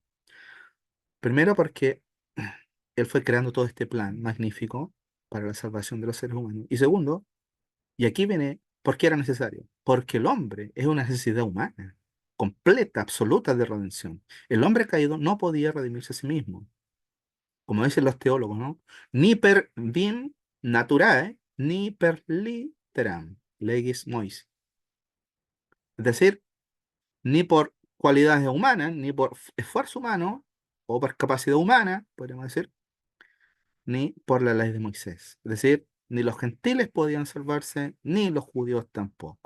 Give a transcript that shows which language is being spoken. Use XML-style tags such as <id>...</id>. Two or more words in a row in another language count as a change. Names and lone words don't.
<es>Primero porque Él fue creando todo este plan magnífico para la salvación de los seres humanos. Y segundo, y aquí viene, ¿por qué era necesario? Porque el hombre es una necesidad humana, completa, absoluta de redención. El hombre caído no podía redimirse a sí mismo, como dicen los teólogos, ¿no?</es> <la>Ni per vim naturae, ni per litteram, legis Mois.</la> <es>Es decir, ni por cualidades humanas, ni por esfuerzo humano, o por capacidad humana, podríamos decir, ni por la ley de Moisés. Es decir, ni los gentiles podían salvarse, ni los judíos tampoco.</es>